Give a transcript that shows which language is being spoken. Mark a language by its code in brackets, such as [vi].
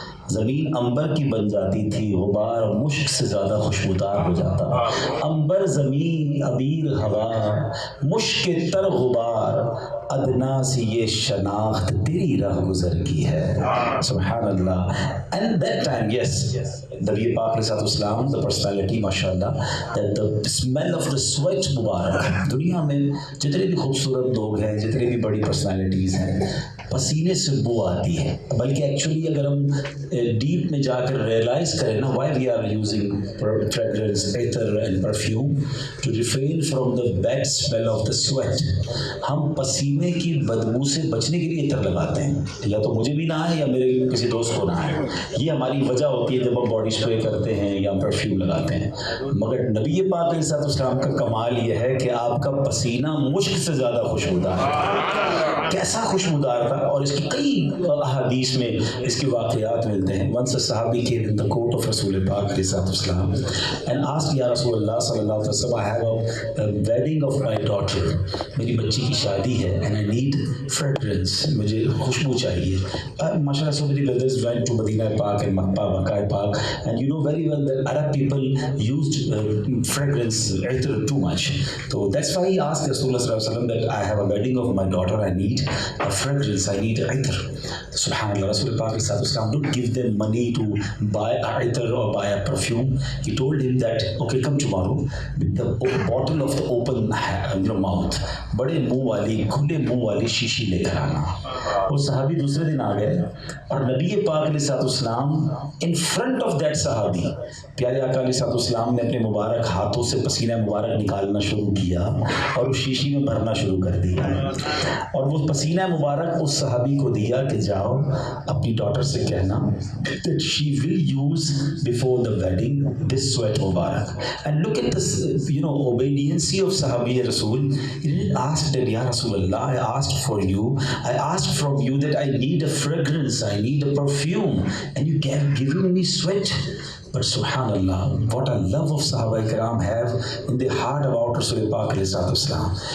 [ur] زمین انبر کی بن جاتی تھی, غبار مشک سے زیادہ خوشبودار ہو جاتا. انبر زمین ابیر ہوا, مشک تر غبار, ادنا سی یہ شناخت تیری راہ گزر کی ہے. سبحان اللہ. [en] And that time, yes, Nabi Pak alayhi salam, the personality, mashallah, that the smell of the sweat mubarak. [ur] دنیا میں جتنے بھی خوبصورت لوگ ہیں, جتنے بھی بڑی پرسنالٹیز ہیں, پسینے سے بو آتی ہے. بلکہ ایکچولی اگر ہم ڈیپ میں جا کر ریئلائز کریں نا, [en] Why we are using fragrance, ether and perfume to refrain from the bad smell of the sweat. [ur] ہم پسینے کی بدبو سے بچنے کے لیے عطر لگاتے ہیں, یا تو مجھے بھی نہ آئے یا میرے کسی دوست کو نہ آئے. یہ ہماری وجہ ہوتی ہے جب ہم باڈی اسپرے کرتے ہیں یا پرفیوم لگاتے ہیں. مگر نبی پاک علیہ السلام کا کمال یہ ہے کہ آپ کا پسینہ مشک سے زیادہ خوشبودار ہے. کیسا خوشبودار تھا, اور اس کی کئی احادیث میں اس کے واقعات ملتے ہیں. [en] Once a sahabi came in the court of Rasul Pak and asked, Ya Rasulullah sallallahu alaihi wasallam, I have a wedding of my daughter. [ur] میری بچی کی شادی ہے [en] and I need fragrance. [ur] مجھے خوشبو چاہیے. [en] MashaAllah, so many brothers went to Medina Pak and Makkah Pak, and you know very well that Arab people used fragrance too much. So that's why he asked Rasulullah sallallahu alaihi wasallam that I have a wedding of my daughter, I need a fragrance, I need itr. Subhanallah, Rasul Pak don't give them money to buy a itr or buy a perfume. He told him that, okay, come tomorrow with the bottle of the open mouth. [ur] بڑے منہ والی, کھلے منہ والی شیشی لے کر آنا. وہ صحابی دوسرے دن آ گئے اور نبی پاک علیہ السلام [en] in front of that [ur] صحابی, پیارے آقا علیہ السلام نے اپنے مبارک ہاتھوں سے پسینہ مبارک نکالنا شروع کیا اور اس شیشی میں بھرنا شروع کر دیا. اور وہ پسینہ مبارک اس صحابی کو دیا کہ جاؤ اپنی ڈاٹر سے کہنا [en] that she will use before the wedding this sweat mubarak. And look at this, obediency of Sahabi Rasul. He didn't ask that, Ya Rasulullah, I asked for you, I asked from you that I need a fragrance, I need a perfume, and you can't give me sweat. But subhanallah, what a love of Sahaba Ikram have in their heart about Rasul Pak alayhi salam.